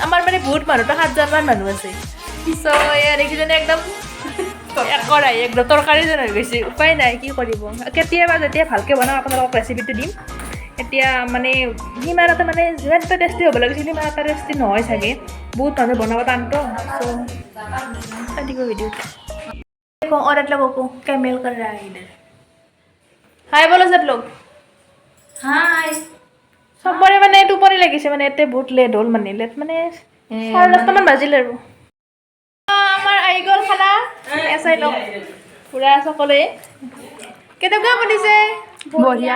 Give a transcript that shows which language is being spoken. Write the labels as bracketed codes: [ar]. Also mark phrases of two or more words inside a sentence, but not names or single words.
[as] আমাৰ মানে বহুত মানুহ, 7জনমান মানুহ আছে। চ' এয়া দেখিছেনে একদম একদম তৰকাৰী যেন হৈ গৈছে। উপায় নাই, কি কৰিব। কেতিয়াবা যেতিয়া ভালকৈ বনাওঁ আপোনালোকক ৰেচিপিটো দিম। এতিয়া মানে সিমান এটা মানে যিমান এটা টেষ্টি হ'ব লাগিছিল সিমান এটা টেষ্টি নহয় চাগে, বহুত মানুহ বনাব টানতো। চ' দিব ভিডিঅ'টো [hi] और मतलब को कैमेल कर रहा है इधर। हाय बोलो सब लोग। [as] হাই। চবৰে মানে টোপনি লাগিছে মানে, এতে বহুত লেট হ'ল মানে, লেট মানে 10:30মান বাজিল আৰু। আমাৰ আহি গ'ল খানা, চাই লওক পুৰা সকলোৱে। কেনেকুৱা বনিছে? বঢ়িয়া।